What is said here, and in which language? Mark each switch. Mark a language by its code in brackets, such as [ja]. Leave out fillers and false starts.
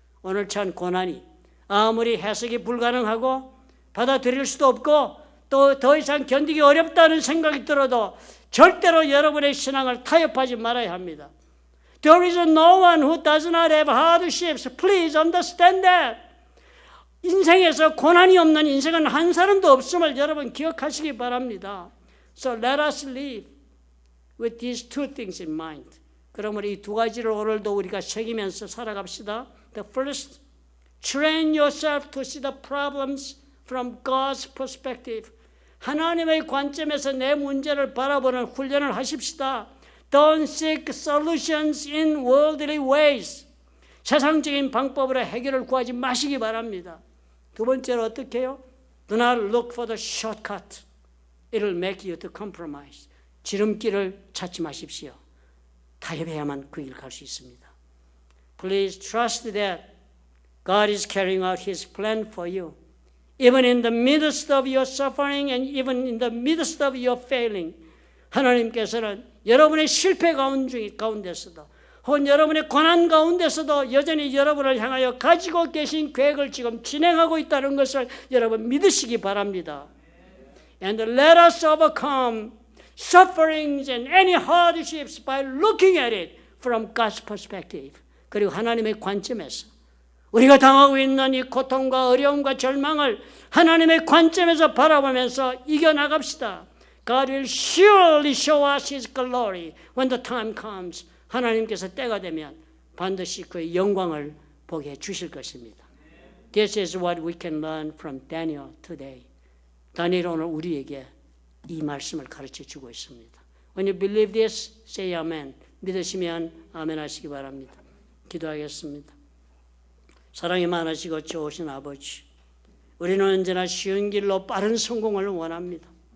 [ko] 오늘 처한 고난이 아무리 해석이 불가능하고 받아들일 수도 없고 또 더 이상 견디기 어렵다는 생각이 들어도 절대로 여러분의 신앙을 타협하지 말아야 합니다. [en] There is no one who does not have hardships. Please understand that. [ko] 인생에서 고난이 없는 인생은 한 사람도 없음을 여러분 기억하시기 바랍니다. [en] So let us live with these two things in mind. [ko] 그러므로 이 두 가지를 오늘도 우리가 새기면서 살아갑시다. [en] The first, train yourself to see the problems from God's perspective. [ko] 하나님의 관점에서 내 문제를 바라보는 훈련을 하십시다. [en] Don't seek solutions in worldly ways. [ko] 세상적인 방법으로 해결을 구하지 마시기 바랍니다. 두 번째로 어떻게 해요? [en] Do not look for the shortcut. It'll make you to compromise. [ko] 지름길을 찾지 마십시오. 타협해야만 그 길 갈 수 있습니다. [en] Please trust that God is carrying out His plan for you. Even in the midst of your suffering and even in the midst of your failing. [ko] 하나님께서는 여러분의 실패 가운데서도 혹은 여러분의 고난 가운데서도 여전히 여러분을 향하여 가지고 계신 계획을 지금 진행하고 있다는 것을 여러분 믿으시기 바랍니다. [en] And let us overcome sufferings and any hardships by looking at it from God's perspective. [ko] 그리고 하나님의 관점에서 우리가 당하고 있는 이 고통과 어려움과 절망을 하나님의 관점에서 바라보면서 이겨나갑시다. [en] God will surely show us His glory when the time comes. [ko] 하나님께서 때가 되면 반드시 그의 영광을 보게 해주실 것입니다. [en] This is what we can learn from Daniel today. [ko] 다니엘 오늘 우리에게 이 말씀을 가르쳐 주고 있습니다. [en] When you believe this, say amen. [ko] 믿으시면 아멘 하시기 바랍니다. 기도하겠습니다. 사랑이 많으시고 좋으신 아버지, 우리는 언제나 쉬운 길로 빠른 성공을 원합니다.